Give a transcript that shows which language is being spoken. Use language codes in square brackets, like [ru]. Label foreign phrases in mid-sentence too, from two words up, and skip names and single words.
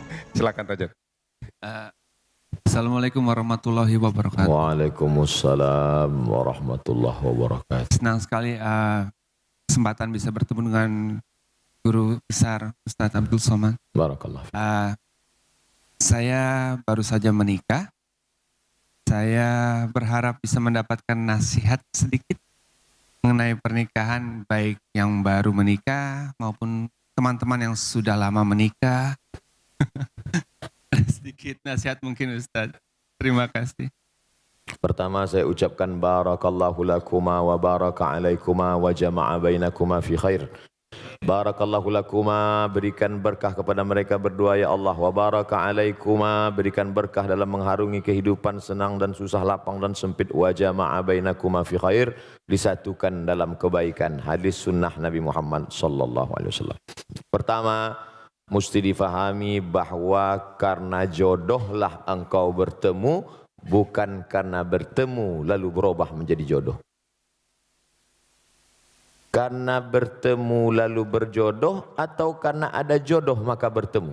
[id] Silakan Raja. [ar] السلام عليكم ورحمة الله وبركاته. وعليكم السلام ورحمة الله وبركاته. [id] Senang sekali kesempatan bisa bertemu dengan guru besar Ustadz Abdul Somad. Barakallah. Saya baru saja menikah. Saya berharap bisa mendapatkan nasihat sedikit mengenai pernikahan, baik yang baru menikah maupun teman-teman yang sudah lama menikah. Sedikit nasihat mungkin Ustadz. Terima kasih. Pertama saya ucapkan [ar] بارك الله لكما وبارك عليكما وجمع بينكما في خير. بارك الله لكما, [id] berikan berkah kepada mereka berdua ya Allah. [ar] وبارك عليكما, [id] berikan berkah dalam mengharungi kehidupan senang dan susah, lapang dan sempit. [ar] وجمع بينكما في خير, [id] disatukan dalam kebaikan. Hadis sunnah Nabi Muhammad [ar] صلى الله عليه وسلم. [id] Pertama, mesti difahami bahwa karena jodohlah engkau bertemu, bukan karena bertemu lalu berubah menjadi jodoh. Karena bertemu lalu berjodoh atau karena ada jodoh maka bertemu?